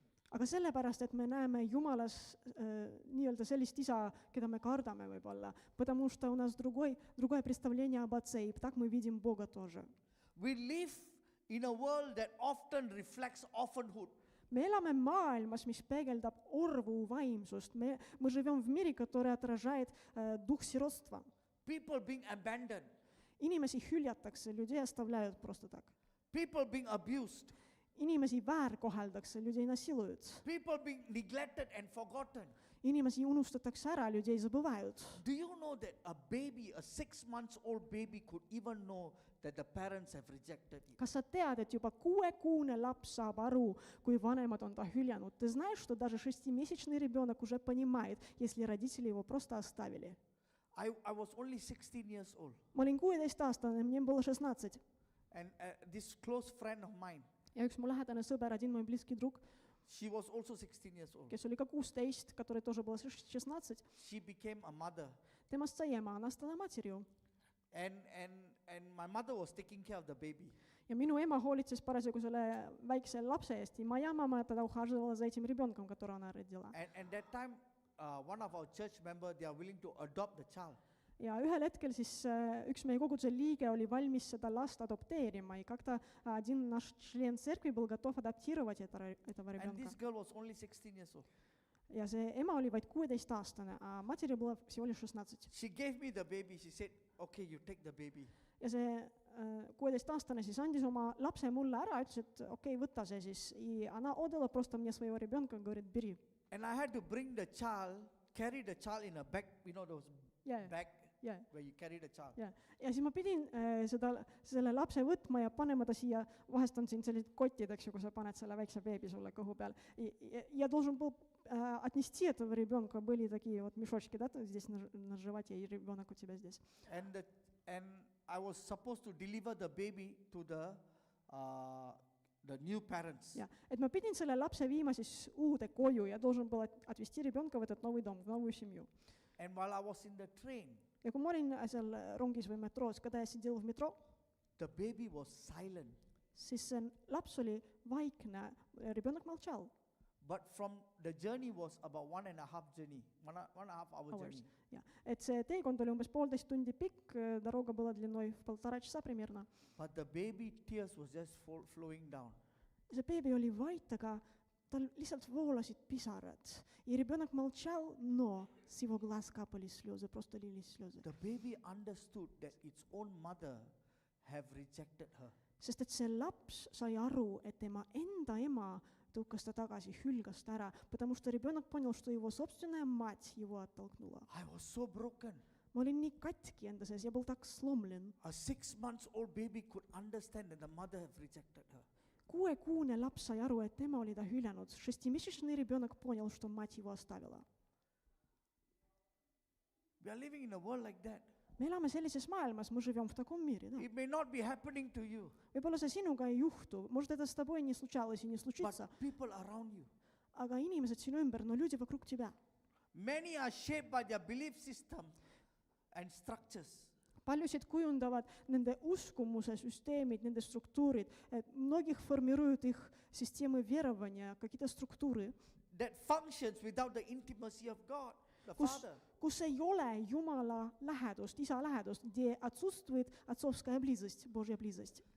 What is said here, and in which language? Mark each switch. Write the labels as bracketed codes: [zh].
[et] Aga sellepärast, et me näeme Jumalas nii-öelda sellist isa, keda me kardame võib-olla, [ru] потому что у нас другое представление об отце, и так мы видим Бога тоже. [en] We live in a world that often reflects orphanhood. [et] Me elame maailmas, mis peegeldab orvu vaimsust. [ru] Мы живем в мире, который отражает дух сиротства. [en] People being abandoned. [et] Inimesi hüljatakse, [ru] людей оставляют просто так. [en] People being abused. [et] Inimesi väärkoheldakse, [ru] людей насилуют. [en] People being neglected and forgotten. [et] Inimesi unustatakse ära, [ru] людей забывают. [en] Do you know that a baby, a 6-month-old baby could even know that the parents have rejected it? [et] Kas sa tead, et juba 6-kuune laps saab aru, kui vanemad on ta hüljanud? [ru] Ты знаешь, что даже 6-месячный ребенок уже понимает, если родители его просто оставили? [en] I was only 16 years old. [et] Ma olin 16-aastane, [ru] мне было 16. [en] And this close friend of mine, [et] Ja üks mu lähedane sõber, [ru] один мой близкий друг, [en] she was also 16 years old. [et] kes oli ka 16, [ru] который тоже было 16, [en] She became a mother. [et] temast sai ema, [ru] она стала матерью. [en] And my mother was taking care of the baby. [et] Ja minu ema hoolitses parasjagu selle väikse lapse eest, [ru] и моя мама тогда ухаживала за этим ребенком, которого она родила. [en] And that time, one of our church members, they are willing to adopt the child. [et] Ja ühel hetkel siis üks meie koguduse liige oli valmis seda last adopteerima, [ru] и как-то один наш член церкви был готов адаптировать этого [en] And [ru] ребенка. [en] this girl was only 16 years old. [et] Ja see ema oli vaid 16-aastane, [ru] a materi было всего лишь 16. [en] She gave me the baby. She said, okay, you take the baby. [et] Ja see 16-aastane siis andis oma lapse mulle ära, ütles, et okei, võta see siis. [ru] И она отдала просто мне своего ребенка, говорит, бери. [en] And I had to bring the child, carry the child in a bag, you know those bag [et] Ja, [en] where you carry the child. [et] ja. Ja siis ma pidin selle lapse võtma ja panema ta siia, vahest on siin sellised kotid, eks ju, kus sa paned selle väikse beebi sulle kõhu peal. [ru] Я должен был отнести этого ребенка, были такие вот мешочки, да, здесь на животе, и ребенок у тебя здесь. [en] And I was supposed to deliver the baby to the new parents. [et] Ja, et ma pidin selle lapse viima siis uude koju ja [ru] должен был отвезти ребенка в этот новый дом, в новую семью. [en] And while I was in the train, [et] Ja kui ma olin seal rongis või metroos, [ru] когда я сидел в метро, [en] the baby was silent. [et] siis see laps oli vaikne, [ru] ребенок молчал. [en] But from the journey was about 1.5 journey, one and a half hour journey. [et] Ja, et see teekond oli umbes 1,5 tundi pikk, [ru] дорога была длиной в 1,5 часа примерно. [en] But the baby tears was just flowing down. [et] See beebi oli vait, aga tal lihtsalt voolasid pisarad. [ru] И ребенок молчал, но с его глаз капали слезы, просто лились слезы. [en] The baby understood that its own mother have rejected her. [et] Sest et see laps sai aru, et tema enda ema tõukas ta tagasi, hülgas ta ära, [ru] потому что ребенок понял, что его собственная мать его оттолкнула. [en] I was so broken. [et] Ma olin nii katki enda sees ja [ru] был так сломлен. [en] A 6-month-old baby could understand that the mother have rejected her. [et] 6-kuune laps sai aru, et tema oli ta hüljanud. [ru] 6-месячный ребенок понял, что мать его оставила. [en] We are living in a world like that. [et] Me elame sellises maailmas, [ru] мы живем в таком мире, да. [en] It may not be happening to you, [et] Võib-olla see sinuga ei juhtu, [ru] может, это с тобой не случалось и не случится, [en] but people around you. [et] aga inimesed sinu ümber, [ru] no люди вокруг тебя. [en] Many are shaped by their belief system and structures. [et] Paljusid kujundavad nende uskumuse süsteemid, nende struktuurid. [ru] Многих формируют их системы верования, какие-то структуры, [en] That functions without the intimacy of God, the [et] kus, [en] Father. [et] kus ei ole Jumala lähedust, Isa lähedust, [ru] где отсутствует отцовская близость, Божья близость.